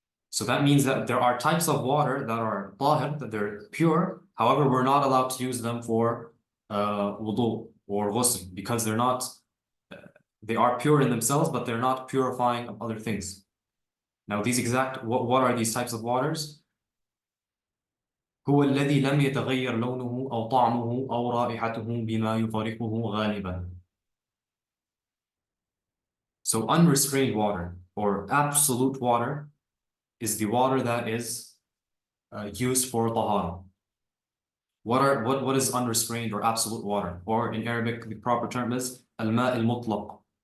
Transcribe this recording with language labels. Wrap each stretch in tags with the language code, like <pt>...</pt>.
<en>So that means that there are types of water that are tahir, that they're pure. However, we're not allowed to use them for wudu or ghusl because they are pure in themselves, but they're not purifying of other things. Now, what are these types of waters?</en> <ar>هو الذي لم يتغير لونه أو طعمه أو رائحته بما يفارقه غالبا.</ar> <en>So unrestrained water or absolute water is the water that is used for taharah. What is unrestrained or absolute water? Or in Arabic, the proper term is al-ma' al-mutlaq.</en>